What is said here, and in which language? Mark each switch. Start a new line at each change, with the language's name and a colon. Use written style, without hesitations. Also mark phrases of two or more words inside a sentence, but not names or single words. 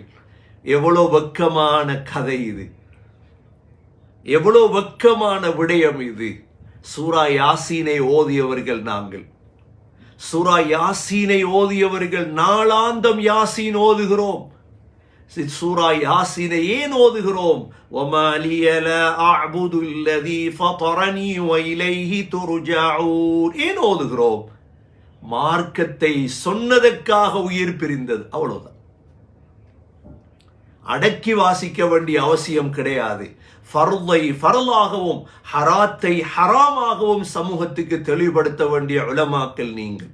Tamil: எவ்வளவு வெட்கமான கதை இது, எவ்வளவு வெட்கமான விடயம் இது. சூரா யாசீனை ஓதியவர்கள் நாங்கள், சூரா யாசீனை ஓதியவர்கள் நாளாந்தம் யாசீன் ஓதுகிறோம். சூரா யாசீனை ஏன் ஓதுகிறோம்?
Arabic: وَمَا لِيَ لَا أَعْبُدُ الَّذِي فَطَرَنِي وَإِلَيْهِ تُرْجَعُونَ
Tamil: ஏன் ஓதுகிறோம்? மார்க்கத்தை சொன்னதற்காக உயிர் பிரிந்தது, அவ்வளவுதான். அடக்கி வாசிக்க வேண்டிய அவசியம் கிடையாது. ஃபர்தை ஃபர்லாகவும் ஹராத்தை ஹராமாகவும் சமூகத்துக்கு தெளிவுபடுத்த வேண்டிய உலமாக்கள் நீங்கள்.